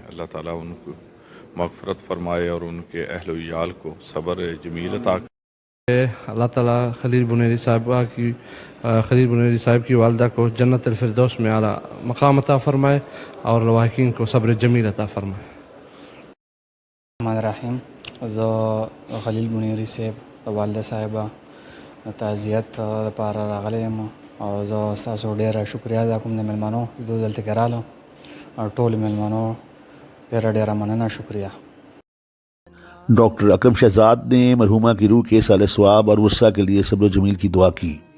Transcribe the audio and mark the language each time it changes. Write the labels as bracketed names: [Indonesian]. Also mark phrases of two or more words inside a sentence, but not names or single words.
[Urdu] اللہ تعالیٰ ان کو مغفرت فرمائے اور ان کے اہل و عیال کو صبر جمیل عطا کرے. اللہ تعالیٰ خلیل بنیری صاحب کی والدہ کو جنت الفردوس میں اعلیٰ مقام عطا فرمائے اور لواحقین کو صبر جمیل عطا فرمائے. [Arabic] الرحمن الرحیم. [Pashto] زه خلیل بنیری صاحب والده صاحبه تعزیت لپاره راغلی یم او زه ستاسو ډېره شکریا ادا کوم د مېلمنو دوی دلته کې راغلو او ټولو مېلمنو ډېره مننه، شکریا. [Urdu] ڈاکٹر اکرم شہزاد نے مرحومہ کی روح کے سال ثواب اور وسعہ کے لیے صبر و جمیل کی دعا کی۔